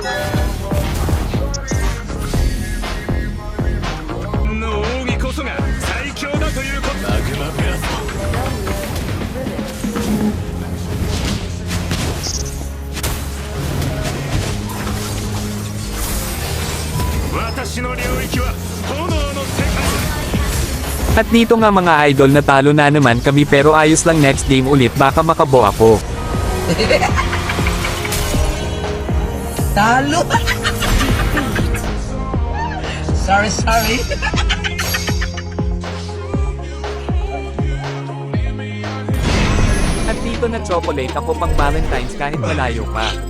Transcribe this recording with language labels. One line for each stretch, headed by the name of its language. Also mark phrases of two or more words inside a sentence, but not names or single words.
Japanese: の奥義こそが最強だということ。マグマブラスト。 Okay. 私の領域は炎の世界だ。
Filipino: At dito nga mga idol, natalo na naman kami pero ayos lang,
English: next game
Filipino: ulit baka makabo ako. Talo! sorry. At dito na chocolate ako pang Valentine's kahit malayo pa.